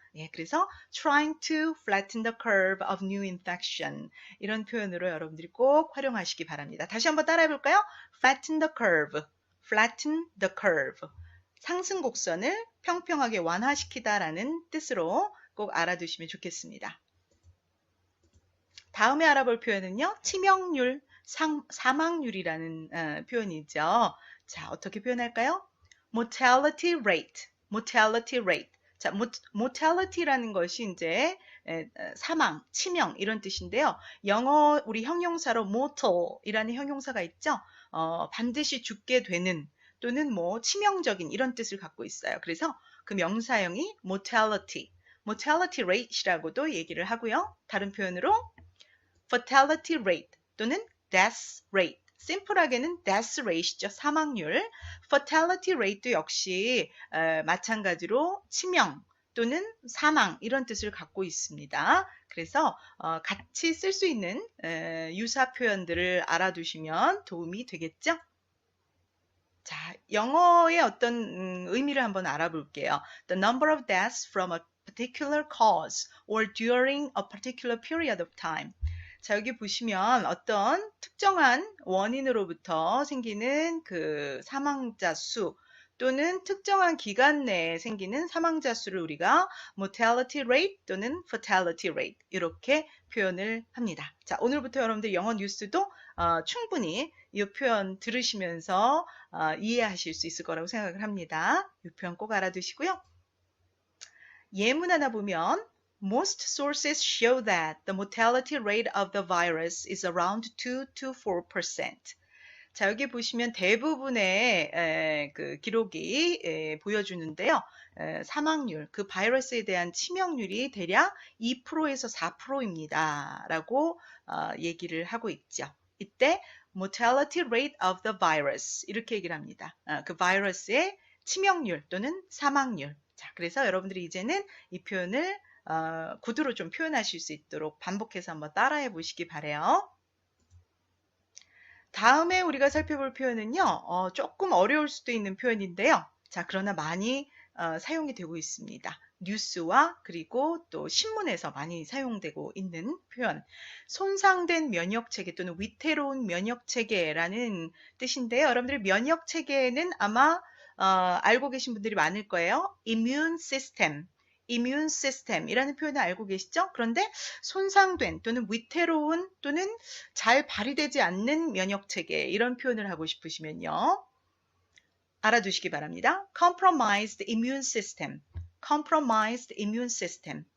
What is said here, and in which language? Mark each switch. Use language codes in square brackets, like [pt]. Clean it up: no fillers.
[ko] 예, 그래서 [en] trying to flatten the curve of new infection. [ko] 이런 표현으로 여러분들이 꼭 활용하시기 바랍니다. 다시 한번 따라해 볼까요? [en] flatten the curve. flatten the curve. [ko] 상승 곡선을 평평하게 완화시키다라는 뜻으로 꼭 알아두시면 좋겠습니다. 다음에 알아볼 표현은요. 치명률, 사망률이라는 표현이죠. 자, 어떻게 표현할까요? [en] mortality rate, mortality rate. [ko] 자, mortality라는 것이 이제 사망, 치명 이런 뜻인데요. 영어 우리 형용사로 mortal이라는 형용사가 있죠. 반드시 죽게 되는 또는 뭐 치명적인 이런 뜻을 갖고 있어요. 그래서 그 명사형이 mortality, mortality rate이라고도 얘기를 하고요. 다른 표현으로 [en] fatality rate 또는 death rate. [ko] 심플하게는 death rate이죠. 사망률. fatality rate도 역시 마찬가지로 치명 또는 사망 이런 뜻을 갖고 있습니다. 그래서 같이 쓸 수 있는 유사 표현들을 알아두시면 도움이 되겠죠? 자, 영어의 어떤 의미를 한번 알아볼게요. [en] The number of deaths from a particular cause or during a particular period of time. [ko] 자, 여기 보시면 어떤 특정한 원인으로부터 생기는 그 사망자 수 또는 특정한 기간 내에 생기는 사망자 수를 우리가 mortality rate 또는 fatality rate 이렇게 표현을 합니다. 자, 오늘부터 여러분들 영어 뉴스도 충분히 이 표현 들으시면서 이해하실 수 있을 거라고 생각을 합니다. 이 표현 꼭 알아두시고요. 예문 하나 보면 [en] Most sources show that the mortality rate of the virus is around 2 to 4%. [ko] 자, 여기 보시면 대부분의 그 기록이 보여주는데요. 사망률, 그 바이러스에 대한 치명률이 대략 2%에서 4%입니다. 라고 얘기를 하고 있죠. 이때 [en] mortality rate of the virus [ko] 이렇게 얘기를 합니다. 그 바이러스의 치명률 또는 사망률. 자, 그래서 여러분들이 이제는 이 표현을 구두로 좀 표현하실 수 있도록 반복해서 한번 따라해 보시기 바래요. 다음에 우리가 살펴볼 표현은요. 조금 어려울 수도 있는 표현인데요. 자, 그러나 많이 사용이 되고 있습니다. 뉴스와 그리고 또 신문에서 많이 사용되고 있는 표현. 손상된 면역체계 또는 위태로운 면역체계라는 뜻인데요. 여러분들 면역체계는 아마 알고 계신 분들이 많을 거예요. [en] immune system. immune system이라는 [ko] 표현을 알고 계시죠? 그런데 손상된 또는 위태로운 또는 잘 발휘되지 않는 면역체계 이런 표현을 하고 싶으시면요. 알아두시기 바랍니다. [en] compromised immune system. compromised immune system.